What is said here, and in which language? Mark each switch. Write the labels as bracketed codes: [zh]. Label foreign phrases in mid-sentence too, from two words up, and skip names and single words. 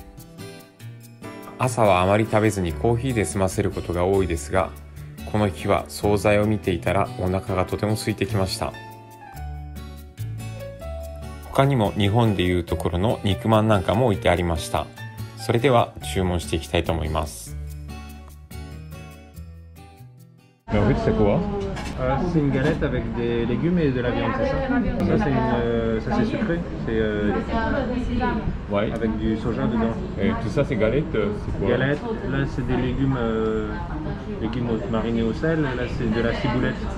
[ja] 朝はあまり食べずにコーヒーで済ませることが多いですが、この日は惣菜を見ていたらお腹がとても空いてきました。他にも日本でいうところの肉まんなんかも置いてありました。それでは注文していきたいと思います。 [fr] En fait, c'est quoi? C'est une galette avec des légumes et de la viande, c'est ça? Ça c'est sucré, c'est ouais. Avec du soja dedans. Et tout ça c'est galette, c'est quoi? Galette, là c'est des légumes marinés au sel, là c'est de la ciboulette.